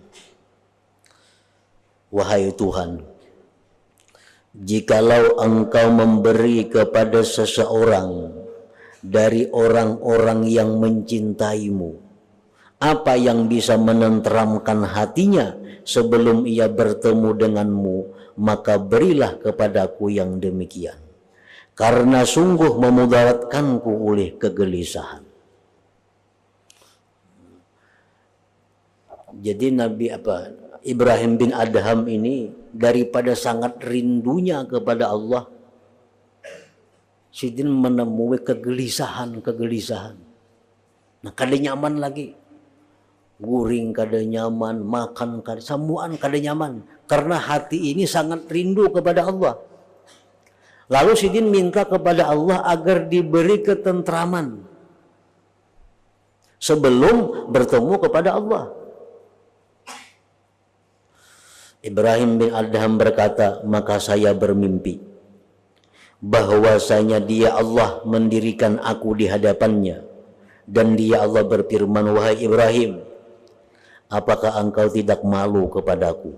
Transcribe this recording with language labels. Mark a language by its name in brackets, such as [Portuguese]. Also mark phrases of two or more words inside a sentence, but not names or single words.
[Indonesian] wahai Tuhan, jikalau Engkau memberi kepada seseorang dari orang-orang yang mencintaimu apa yang bisa menenteramkan hatinya sebelum ia bertemu denganmu, maka berilah kepadaku yang demikian, karena sungguh memudaratkanku oleh kegelisahan. Jadi Ibrahim bin Adham ini daripada sangat rindunya kepada Allah, sidin menemui kegelisahan. [Banjar] Nah, kada nyaman lagi, guring kada nyaman, makan kada, samuan kada nyaman, karena hati ini sangat rindu kepada Allah. [Indonesian] Lalu sidin minta kepada Allah agar diberi ketentraman sebelum bertemu kepada Allah. Ibrahim bin Adham berkata, maka saya bermimpi bahwasanya dia Allah mendirikan aku di hadapannya, dan dia Allah berfirman, wahai Ibrahim, apakah engkau tidak malu kepadaku?